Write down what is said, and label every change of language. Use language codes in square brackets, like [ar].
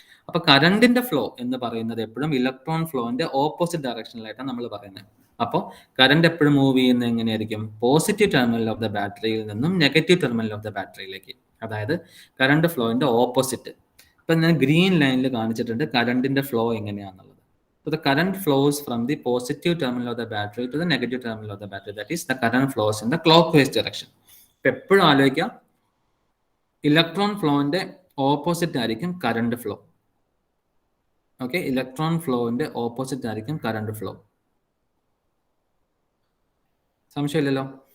[ml] അപ്പൊ കറണ്ടിന്റെ ഫ്ലോ എന്ന് പറയുന്നത് എപ്പോഴും ഇലക്ട്രോൺ ഫ്ലോന്റെ ഓപ്പോസിറ്റ് ഡയറക്ഷനിലായിട്ടാണ് നമ്മൾ പറയുന്നത്. അപ്പോൾ കറണ്ട് എപ്പോഴും മൂവ് ചെയ്യുന്നത് എങ്ങനെയായിരിക്കും? പോസിറ്റീവ് ടെർമിനൽ ഓഫ് ദ ബാറ്ററിയിൽ നിന്നും നെഗറ്റീവ് ടെർമിനൽ ഓഫ് ദ ബാറ്ററിയിലേക്ക്. അതായത് കറണ്ട് ഫ്ലോന്റെ ഓപ്പോസിറ്റ്. ഇപ്പൊ ഞാൻ ഗ്രീൻ ലൈനിൽ കാണിച്ചിട്ടുണ്ട് കറണ്ടിന്റെ ഫ്ലോ എങ്ങനെയാണെന്നുള്ളത്. [en] So the current flows from the positive terminal of the battery to the negative terminal of the battery. That is, the current flows in the clockwise direction. [ml] ഇപ്പൊ എപ്പോഴും ആലോചിക്കാം, electron ഫ്ലോന്റെ opposite ആയിരിക്കും current flow. Okay, electron ഫ്ലോന്റെ opposite ആയിരിക്കും current flow. സംശയമില്ലല്ലോ?